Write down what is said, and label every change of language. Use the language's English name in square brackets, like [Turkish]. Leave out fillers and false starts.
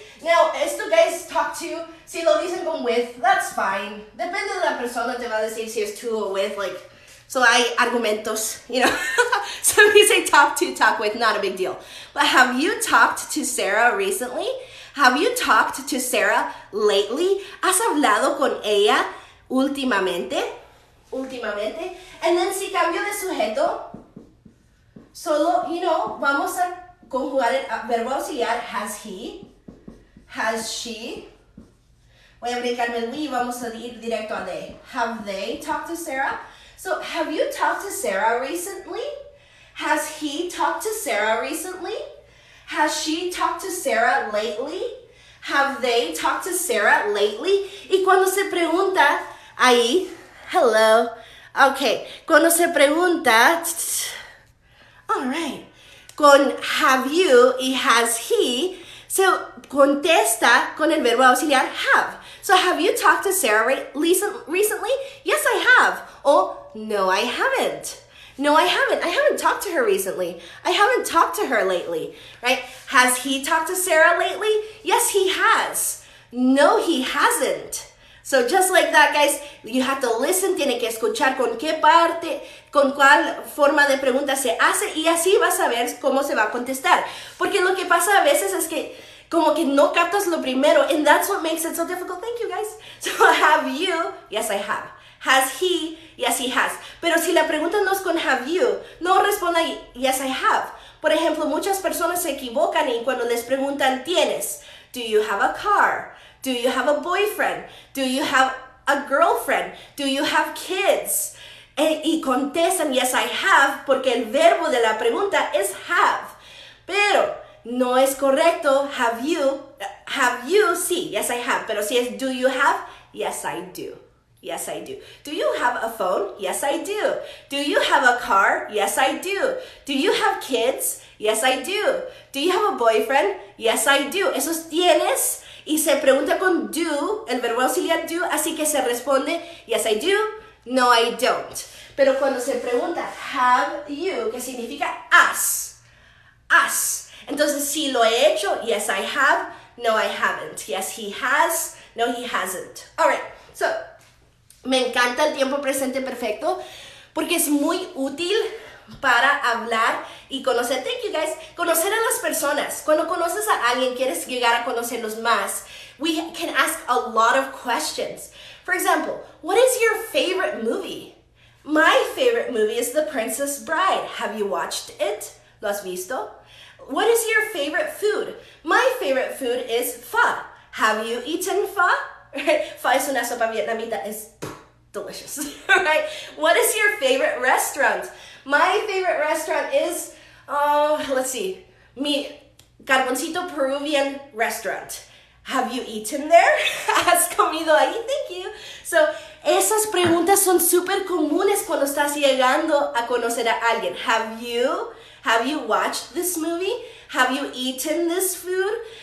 [English] Now, esto guys talk to, [Spanish] si lo dicen con [English] with, that's fine. [Spanish] Depende de la persona, te va a decir si es to or with, like, so hay argumentos, [English] you know. So if you say talk to, talk with, not a big deal. But have you talked to Sarah recently? Have you talked to Sarah lately? [Spanish] ¿Has hablado con ella últimamente? And then si cambio de sujeto, solo, you know, vamos a conjugar el verbo auxiliar. [English] Has he? Has she? [Spanish] Voy a brincarme el we y vamos a ir directo a they. [English] Have they talked to Sarah? So, have you talked to Sarah recently? Has he talked to Sarah recently? Has she talked to Sarah lately? Have they talked to Sarah lately? [Spanish] Y cuando se pregunta, ahí, hello, okay, cuando se pregunta, all right, con have you y has he, so contesta con el verbo auxiliar have. [English] So have you talked to Sarah recently? Yes, I have. Oh, no, I haven't. No, I haven't. I haven't talked to her recently. I haven't talked to her lately, right? Has he talked to Sarah lately? Yes, he has. No, he hasn't. So just like that, guys, you have to listen, [Spanish] tiene que escuchar con qué parte, con cuál forma de pregunta se hace y así vas a ver cómo se va a contestar. Porque lo que pasa a veces es que como que no captas lo primero, [English] and that's what makes it so difficult. Thank you, guys. So have you? Yes, I have. Has he? Yes, he has. [Spanish] Pero si la pregunta no es con have you, no responda [English] yes, I have. [Spanish] Por ejemplo, muchas personas se equivocan y cuando les preguntan ¿tienes? [English] Do you have a car? Do you have a boyfriend? Do you have a girlfriend? Do you have kids? [Spanish] Y contestan [English] yes, I have, [Spanish] porque el verbo de la pregunta es have. Pero no es correcto, have you, sí, [English] yes I have, [Spanish] pero si es do you have, [English] yes I do. Yes, I do. Do you have a phone? Yes, I do. Do you have a car? Yes, I do. Do you have kids? Yes, I do. Do you have a boyfriend? Yes, I do. [Spanish] Esos tienes y se pregunta con do, el verbo auxiliar do, así que se responde [English] yes, I do, no, I don't. [Spanish] Pero cuando se pregunta have you, que significa us, entonces si lo he hecho, [English] yes, I have, no, I haven't. Yes, he has, no, he hasn't. [Spanish] All right, so me encanta el tiempo presente perfecto porque es muy útil para hablar y conocer, [English] thank you guys, [Spanish] conocer a las personas. Cuando conoces a alguien, quieres llegar a conocerlos más, [English] we can ask a lot of questions. For example, what is your favorite movie? My favorite movie is The Princess Bride. Have you watched it? [Spanish] ¿Lo has visto? [English] What is your favorite food? My favorite food is pho. Have you eaten pho? [Spanish] Pho es una sopa vietnamita. [English] It's delicious, right? What is your favorite restaurant? My favorite restaurant is, let's see, mi Carboncito Peruvian restaurant. Have you eaten there? [Spanish] ¿Has comido ahí? [English] Thank you. [Spanish] So, esas preguntas son súper comunes cuando estás llegando a conocer a alguien. [English] Have you watched this movie? Have you eaten this food?